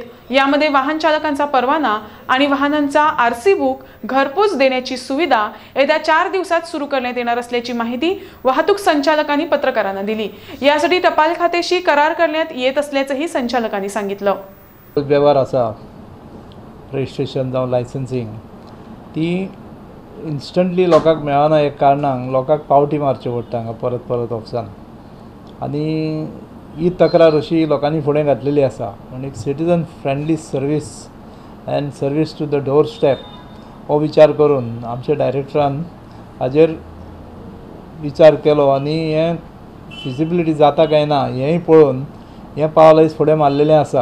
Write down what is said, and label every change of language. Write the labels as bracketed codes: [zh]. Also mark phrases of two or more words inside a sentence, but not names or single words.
[mr] यामध्ये वाहन चालकांचा परवाना आणि वाहनांचा आरसी बुक घरपोच देण्याची सुविधा येत्या 4 दिवसात सुरू करण्यात येणार असल्याची माहिती वाहतूक संचालकांनी पत्रकारांना दिली। यासाठी टपाल खात्याशी करार करण्यात येत असल्याचंही संचालकांनी सांगितलं। [kok] व्यवहार असा रजिस्ट्रेशन जावं लायसन्सिंग ती इन्स्टंटली लोकांक मेळना एक कारणान लोकांक पावटी मारच्यो पडटा हांगा परत परत ऑफिसान आनी ही तक्रार अशी लोकांनी फुडें घातलेली आसा। आनी [en] citizen friendly service and service to the door step [kok] हो विचार करून आमच्या डायरेक्टरान हाजेर विचार केलो आनी हें फिजिबिलिटी जाता काय ना हेंय पळोवन हें पावल आयज फुडें मारलेलें आसा।